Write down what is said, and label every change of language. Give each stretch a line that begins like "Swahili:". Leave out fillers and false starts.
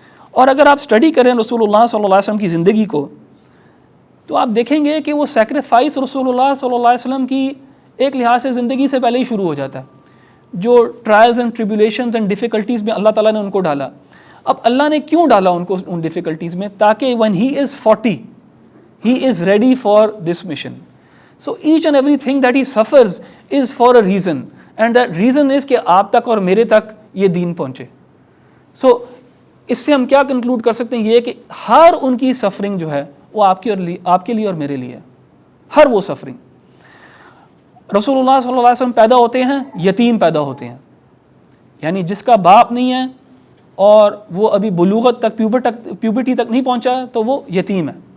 Urdu: اور اگر آپ اسٹڈی کریں رسول اللہ صلی اللہ علیہ وسلم کی زندگی کو, تو آپ دیکھیں گے کہ وہ سیکریفائس رسول اللہ صلی اللہ علیہ وسلم کی ایک لحاظ سے زندگی سے پہلے ہی شروع ہو جاتا ہے. جو
English: trials and tribulations and difficulties
Urdu: میں اللہ تعالیٰ نے ان کو ڈالا. اب اللہ نے کیوں ڈالا ان کو ان ڈیفیکلٹیز میں؟ تاکہ
English: when he is 40 he is ready for this mission. So each and everything that he suffers is for a reason, and that reason is
Urdu: کہ آپ تک اور میرے تک یہ دین پہنچے. So اس سے ہم کیا کنکلوڈ کر سکتے ہیں؟ یہ کہ ہر ان کی سفرنگ جو ہے وہ آپ کے لیے اور میرے لیے ہے, ہر وہ سفرنگ. رسول اللہ صلی اللہ علیہ وسلم پیدا ہوتے ہیں, یتیم پیدا ہوتے ہیں, یعنی جس کا باپ نہیں ہے اور وہ ابھی بلوغت تک پیوبرٹی تک نہیں پہنچا تو وہ یتیم ہے.